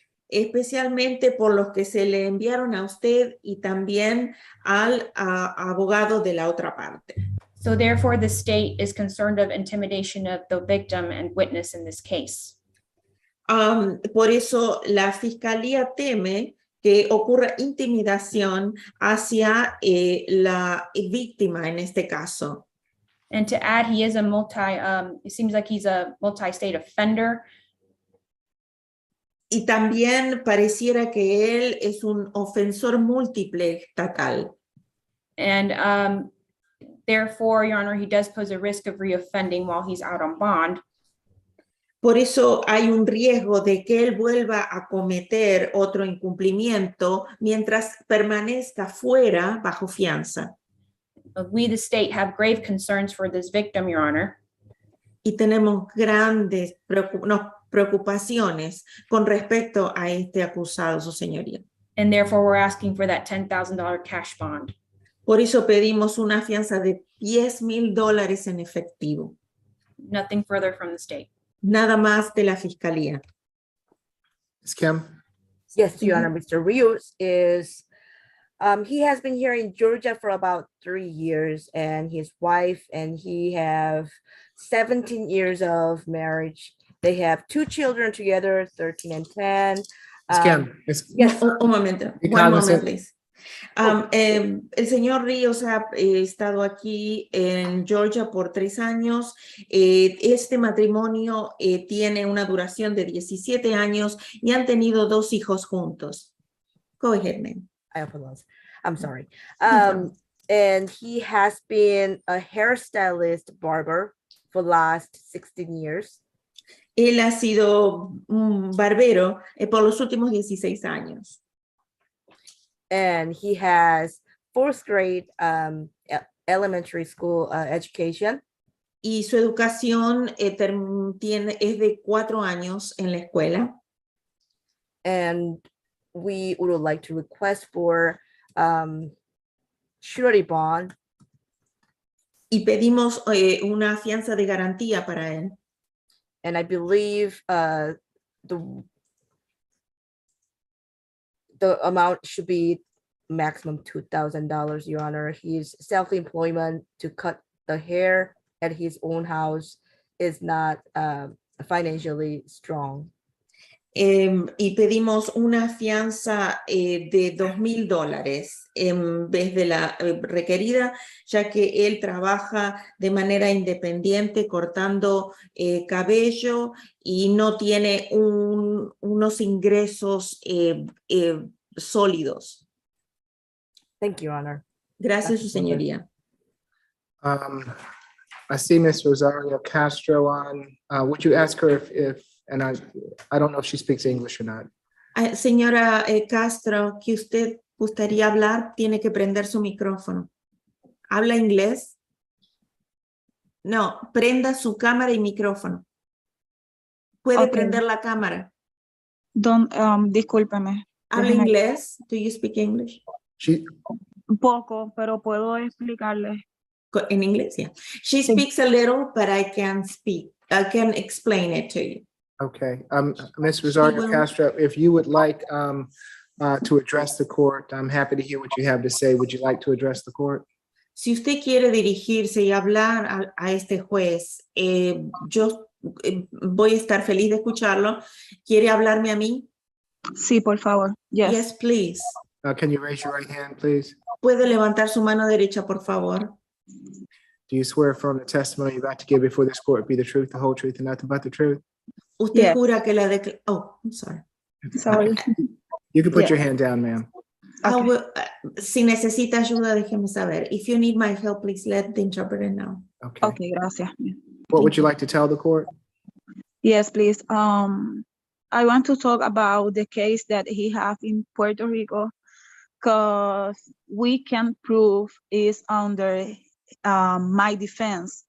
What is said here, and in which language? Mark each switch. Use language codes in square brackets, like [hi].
[es] Especialmente por los que se le enviaron a usted y también al abogado de la otra parte. [en] So therefore, the state is concerned of intimidation of the victim and witness in this case. [es] Por eso la fiscalía teme que ocurra intimidación hacia la víctima en este caso. [en] And to add, he is a it seems like he's a multi-state offender. [es] Y también pareciera que él es un ofensor múltiple estatal. [en] And therefore, Your Honor, he does pose a risk of reoffending while he's out on bond. [es] Por eso hay un riesgo de que él vuelva a cometer otro incumplimiento mientras permanezca fuera bajo fianza. [en] We, the state, have grave concerns for this victim, Your Honor. [es] Y tenemos grandes preocupaciones con respecto a este acusado, su señoría. [en] And therefore, we're asking for that $10,000 cash bond. [es] Por eso pedimos una fianza de $10,000 en efectivo. [en] Nothing further from the state. [es] Nada más de la fiscalía. [en] Ms. Kim? Yes, Your Honor, Mr. Rios is, he has been here in Georgia for about 3 years, and his wife and he have 17 years of marriage. They have 2 children together, 13 and 10. Ms. Kim? Yes. [es] Un momento. [en] Be One moment, cognizant. please. [es] El señor Ríos ha estado aquí en Georgia por 3 años. Este matrimonio tiene una duración de 17 años y han tenido 2 hijos juntos. [en] Go ahead, ma'am. I apologize. I'm sorry. And he has been a hairstylist barber for the last 16 years. [es] Él ha sido un barbero por los últimos 16 años. [en] And he has 4th grade elementary school education. [es] Y su educación es de 4 años en la escuela. [en] And we would like to request for surety bond. [es] Y pedimos una fianza de garantía para él. [en] And I believe the amount should be maximum $2,000, Your Honor. His self-employment to cut the hair at his own house is not financially strong. [es] Y pedimos una fianza de $2,000 en vez de la requerida, ya que él trabaja de manera independiente cortando cabello y no tiene unos ingresos sólidos. [en] Thank you, Your Honor. [es] Gracias, su señoría. [en] I see Ms. Rosario Castro on. Would you ask her if and I don't know if she speaks English or not. [es] Señora Castro, que usted gustaría hablar, tiene que prender su micrófono. ¿Habla inglés? No, prenda su cámara y micrófono. Puede prender la cámara. Discúlpeme. ¿Habla inglés? [en] Do you speak English? [es] Un poco, pero puedo explicarle. En inglés, yeah. [en] She speaks a little, but I can explain it to you. Okay, Ms. Rosario Castro, if you would like to address the court, I'm happy to hear what you have to say. Would you like to address the court? [es] Si usted quiere dirigirse y hablar a este juez, yo voy a estar feliz de escucharlo. ¿Quiere hablarme a mí? Sí, por favor. Yes. [en] Yes, please. Can you raise your right hand, please? [es] ¿Puede levantar su mano derecha, por favor? [en] Do you swear affirm the testimony you're about to give before this court be the truth, the whole truth, and nothing but the truth? [es] Usted jura que la [en] Oh, I'm sorry. Sorry. You can put your hand down, ma'am. [es] Si necesita ayuda, déjeme saber. [en] If you need my help, please let the interpreter know. Okay. [es] Okay, gracias. [en] What would you like to tell the court? Yes, please. I want to talk about the case that he has in Puerto Rico, because we can prove is under my defense.